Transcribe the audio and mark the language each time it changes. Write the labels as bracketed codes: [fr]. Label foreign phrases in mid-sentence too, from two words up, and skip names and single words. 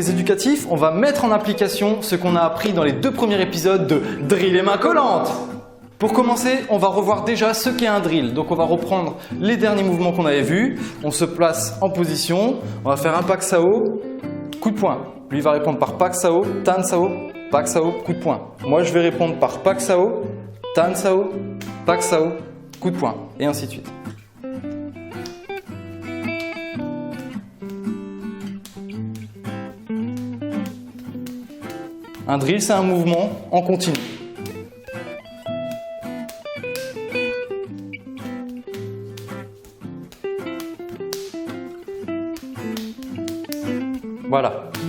[fr] les éducatifs, on va mettre en application ce qu'on a appris dans les 2 premiers épisodes de Drill et main collante. Pour commencer, on va revoir déjà ce qu'est un drill. Donc on va reprendre les derniers mouvements qu'on avait vus. On se place en position, on va faire un pak sao, coup de poing. Lui va répondre par pak sao, tan sao, pak sao, coup de poing. Moi je vais répondre par pak sao, tan sao, pak sao, coup de poing, et ainsi de suite. Un drill, c'est un mouvement en continu. Voilà.